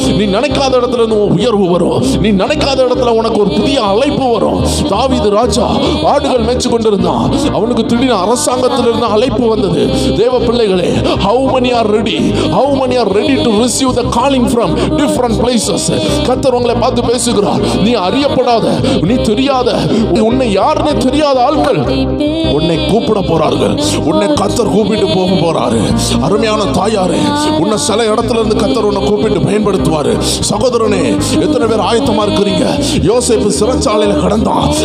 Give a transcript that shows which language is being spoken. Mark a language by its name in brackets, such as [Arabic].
[Tamil] நீ நினைக்காத இடத்துல இருந்து உன் உயர்வு வரும். நீ நினைக்காத இடத்துல உனக்கு ஒரு புதிய அழைப்பு வரும். தாவீது ராஜா ஆடுகள் மேய்ச்சு கொண்டிருந்தான். அவனுக்கு திடீர்னு அரசாங்கத்திலிருந்து அழைப்பு வந்தது. தேவ பிள்ளைகளே, [English] how many are ready to receive the calling from different places? [Tamil] கர்த்தர் உங்களை பார்த்து பேசுகிறார். நீ அறியப்படாத, நீ தெரியாத, உன்னை யாருன்னு தெரியாத ஆட்கள் உன்னை கூப்பிட போறார்கள். உன்னை கர்த்தர் கூப்பிட்டு போக போறாரு. அருமையான தாயாரே, உன்னை சில இடத்துல இருந்து கர்த்தர் உன்னை கூப்பிட்டு பயன்படுத்துவாரு. சகோதரனே, எத்தனை பேர் ஆயத்தமா இருக்கிறீங்க? யோசேப்பு சிறைச்சாலையில கடந்தான்.